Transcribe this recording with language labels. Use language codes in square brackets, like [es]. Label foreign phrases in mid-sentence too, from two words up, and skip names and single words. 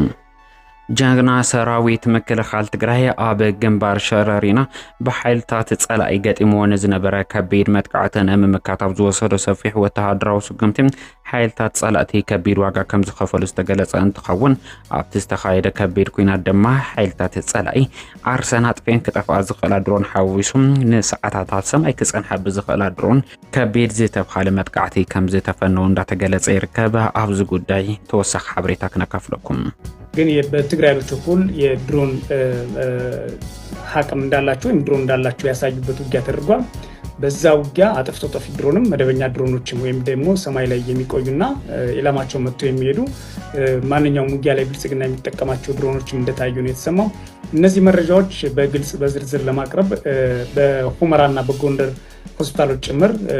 [ti] ጀግና ሰራዊት ምክልኻል ትግራይ ኣብ ግንባር ሸረሪና በኃይልታት ጸላኢ ገጢሞ ዝነበረ ከቢድ መጥቃዕትን ምምካታብ ዝወሰዶ ሰፊሕ ወተሃደራዊ ስጉምቲ ኃይልታት ጸላእቲ ከቢድ ዋጋ ከም ዝኸፈሉ ዝተገለጸ እንትኸውን ኣብቲ ዝተኻየደ ከቢድ ኩናት ድማ ኃይልታት ጸላኢ ኣርሰን ኣጥፍን ክጠፍኣ ዝኽእላ ድሮን ሓዊሱም ንሰዓታት ሰማይ ክጸንሐ ብዝኽእላ ድሮን ከቢድ ዝተብሃለ መጥቃዕቲ ከም ዝተፈነው እንዳተገለጸ ይርከብ ኣብዚ ጉዳይ ተወሳኺ ሓበሬታ ክነካፍለኩም [am] ግን በትግራይ በኩል የድሮን ሐቅም እንዳላቸው ወይም ድሮን እንዳላቸው ያሳዩበት ውጊያ ተደርጓል በዛ ውጊያ አጥፍቶ ጠፊ ድሮንም መደበኛ ድሮኖችም ወይም ደግሞ ሰማይ ላይ የሚቆዩና ኢላማቸው መጥቶ የሚሄዱ ማንኛውም ውጊያ ላይ ብልጽግና የሚጠቀማቸው ድሮኖችም እንደታዩ ነው የተሰማው እነዚህ መረጃዎች በግልጽ በዝርዝር ለማቅረብ በሁመራና በጎንደር ሆስፒታሎች ጭምር